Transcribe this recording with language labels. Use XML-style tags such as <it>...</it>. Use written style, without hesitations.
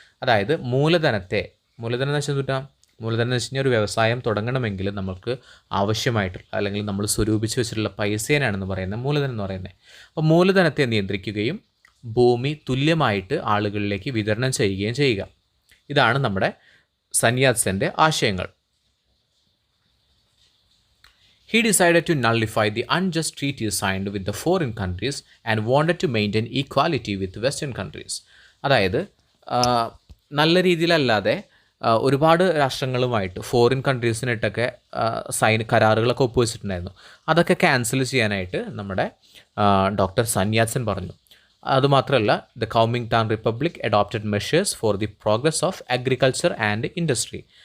<ml>അതായത് മൂലധനം എന്ന് വെച്ചാൽ മൂലധനം എന്ന് വെച്ച് കഴിഞ്ഞാൽ ഒരു വ്യവസായം തുടങ്ങണമെങ്കിൽ നമുക്ക് ആവശ്യമായിട്ടുള്ള അല്ലെങ്കിൽ നമ്മൾ സ്വരൂപിച്ച് വെച്ചിട്ടുള്ള പൈസേനാണെന്ന് പറയുന്നത് മൂലധനം എന്ന് പറയുന്നത്. അപ്പോൾ മൂലധനത്തെ നിയന്ത്രിക്കുകയും ഭൂമി തുല്യമായിട്ട് ആളുകളിലേക്ക് വിതരണം ചെയ്യുകയും ചെയ്യുക. ഇതാണ് നമ്മുടെ സൻ യാറ്റ് സെൻ്റെ ആശയങ്ങൾ.</ml> <en>He decided to nullify the unjust treaties signed with the foreign countries and wanted to maintain equality with Western countries.</en> <ml>അതായത് നല്ല രീതിയിലല്ലാതെ ഒരുപാട് രാഷ്ട്രങ്ങളുമായിട്ട് ഫോറിൻ കൺട്രീസിനായിട്ടൊക്കെ കരാറുകളൊക്കെ ഒപ്പുവെച്ചിട്ടുണ്ടായിരുന്നു. അതൊക്കെ ക്യാൻസൽ ചെയ്യാനായിട്ട് നമ്മുടെ ഡോക്ടർ സൻ യാറ്റ് സെൻ പറഞ്ഞു. അതുമാത്രമല്ല,</ml> <en>The Kuomintang republic adopted measures for the progress of agriculture and industry.</en>